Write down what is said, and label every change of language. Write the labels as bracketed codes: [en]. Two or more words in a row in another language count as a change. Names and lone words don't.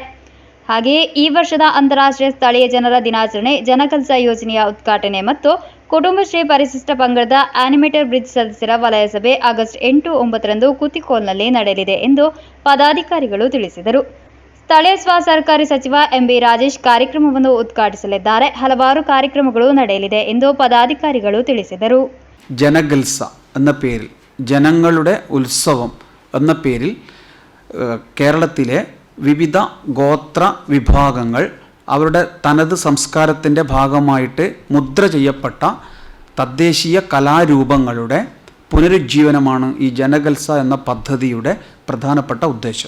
[kn] ಹಾಗೆಯೇ ಈ ವರ್ಷದ ಅಂತಾರಾಷ್ಟ್ರೀಯ ಸ್ಥಳೀಯ ಜನರ ದಿನಾಚರಣೆ, ಜನಕಲ್ಸ ಯೋಜನೆಯ ಉದ್ಘಾಟನೆ ಮತ್ತು ಕುಟುಂಬಶ್ರೀ ಪರಿಶಿಷ್ಟ ಪಂಗಡದ [en] animator bridge [kn] ಸದಸ್ಯರ ವಲಯ ಸಭೆ ಆಗಸ್ಟ್ 8, 9ರಂದು ಕುತಿಕೋಲ್ನಲ್ಲಿ ನಡೆಯಲಿದೆ ಎಂದು ಪದಾಧಿಕಾರಿಗಳು ತಿಳಿಸಿದರು. ಸ್ಥಳೀಯ ಸರ್ಕಾರಿ ಸಚಿವ MB ರಾಜೇಶ್ ಕಾರ್ಯಕ್ರಮವನ್ನು ಉದ್ಘಾಟಿಸಲಿದ್ದಾರೆ. ಹಲವಾರು ಕಾರ್ಯಕ್ರಮಗಳು ನಡೆಯಲಿದೆ ಎಂದು പദാധികാരികൾ ತಿಳಿಸಿದರು. [ml] ജനഗൽസ എന്ന പേരിൽ ജനങ്ങളുടെ ഉത്സവം എന്ന പേരിൽ കേരളത്തിലെ വിവിധ ഗോത്ര വിഭാഗങ്ങൾ അവരുടെ തനത് സംസ്കാരത്തിൻ്റെ ഭാഗമായിട്ട് മുദ്ര ചെയ്യപ്പെട്ട തദ്ദേശീയ കലാരൂപങ്ങളുടെ പുനരുജ്ജീവനമാണ് ഈ ജനഗൽസ എന്ന പദ്ധതിയുടെ പ്രധാനപ്പെട്ട ഉദ്ദേശം.